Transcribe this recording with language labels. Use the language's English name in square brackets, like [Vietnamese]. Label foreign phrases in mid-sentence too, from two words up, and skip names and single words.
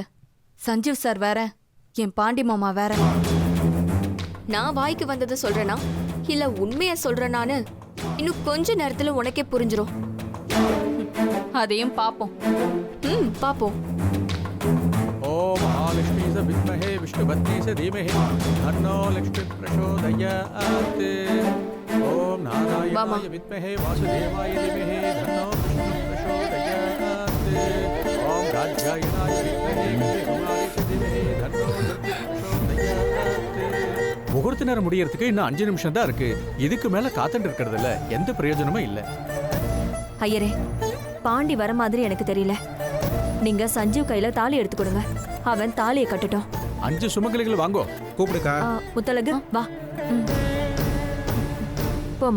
[Tamil] சஞ்சீவ் சார் வேற, என் பாண்டி மாமா வேற. நான் வாய்க்கு வந்ததை சொல்றேனா இல்ல உண்மைய சொல்றேனான்னு இன்னும் கொஞ்ச நேரத்துல உனக்கே புரிஞ்சிரும். அதையும் பாப்போம். பாப்போம். [Sanskrit] विष्णुपत्नी च धीमहि तन्नो लक्ष्मी प्रचोदयात् ओम नारायणाय विद्महे वासुदेवाय धीमहि तन्नो विष्णु प्रचोदयात् ओम कात्यायनाय विद्महे कुमारी च धीमहि तन्नो प्रचोदयात् [Tamil] முகூர்த்த நேரம் முடியறதுக்கு இன்னும் 5 நிமிஷம் தான் இருக்கு. இதுக்கு மேல காத்துட்டு இருக்கிறதுல எந்த பிரயோஜனமும் இல்ல. ஐயரே, பாண்டி வர மாதிரி எனக்கு தெரியல. நீங்க சஞ்சீவ் கையில தாலி எடுத்து கொடுங்க. அவன் தாலியை கட்டட்டும். 5 சுமங்கலிகள் வாங்கோ. கூப்பிடுக்கா. முத்தழகு வா. போமா.